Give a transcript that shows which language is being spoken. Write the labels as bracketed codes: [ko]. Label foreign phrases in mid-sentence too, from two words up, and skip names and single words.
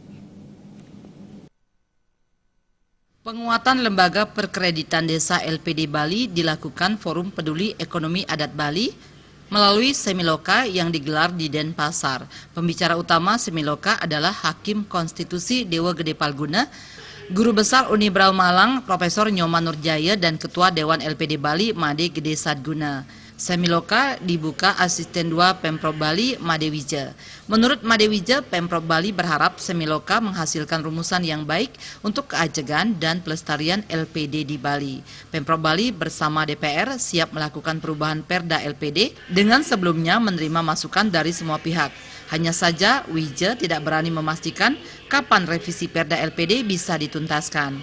[id] Penguatan Lembaga Perkreditan Desa LPD Bali dilakukan Forum Peduli Ekonomi Adat Bali melalui Semiloka yang digelar di Denpasar. Pembicara utama Semiloka adalah Hakim Konstitusi Dewa Gede Palguna, Guru Besar Unibrau Malang Profesor Nyoman Nurjaya dan Ketua Dewan LPD Bali Made Gede Sadguna. Semiloka dibuka Asisten 2 Pemprov Bali Made Wija. Menurut Made Wija, Pemprov Bali berharap Semiloka menghasilkan rumusan yang baik untuk keajegan dan pelestarian LPD di Bali. Pemprov Bali bersama DPR siap melakukan perubahan Perda LPD dengan sebelumnya menerima masukan dari semua pihak. Hanya saja Wija tidak berani memastikan kapan revisi Perda LPD bisa dituntaskan.